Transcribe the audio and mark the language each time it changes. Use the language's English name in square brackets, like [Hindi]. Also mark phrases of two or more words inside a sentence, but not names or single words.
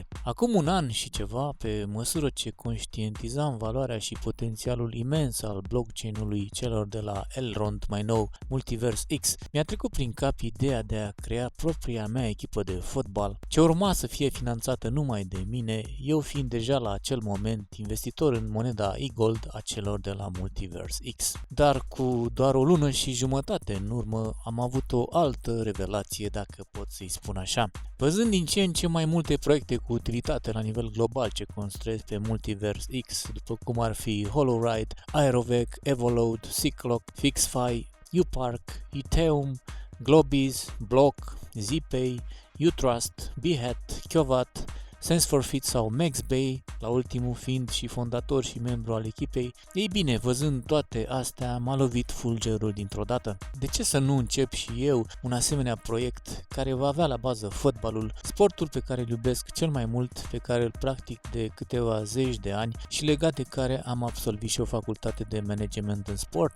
[Romanian] Acum un an și ceva, pe măsură ce conștientizam valoarea și potențialul imens al blockchain-ului celor de la Elrond, mai nou Multiverse X, mi-a trecut prin cap ideea de a crea propria mea echipă de fotbal, ce urma să fie finanțată numai de mine, eu fiind deja la acel moment investitor în moneda e-gold a celor de la Multiverse X. Dar cu doar o lună și jumătate în urmă am avut o altă revelație, dacă pot să-i spun așa. Văzând din ce în ce mai multe proiecte cu utilitate la nivel global ce construiesc pe Multiverse X, după cum ar fi HoloRide, Aerovec, Evolode, Cyclock, FixFi, UPark, Ethereum, Globiz, Block, Zpay, Utrust, Behat, Kiovat, Sense4Fit sau MaxBay, la ultimul fiind și fondator și membru al echipei. Ei bine, văzând toate astea, m-a lovit fulgerul dintr-o dată. De ce să nu încep și eu un asemenea proiect care va avea la bază fotbalul, sportul pe care îl iubesc cel mai mult, pe care îl practic de câteva zeci de ani și legat de care am absolvit și o facultate de management în sport?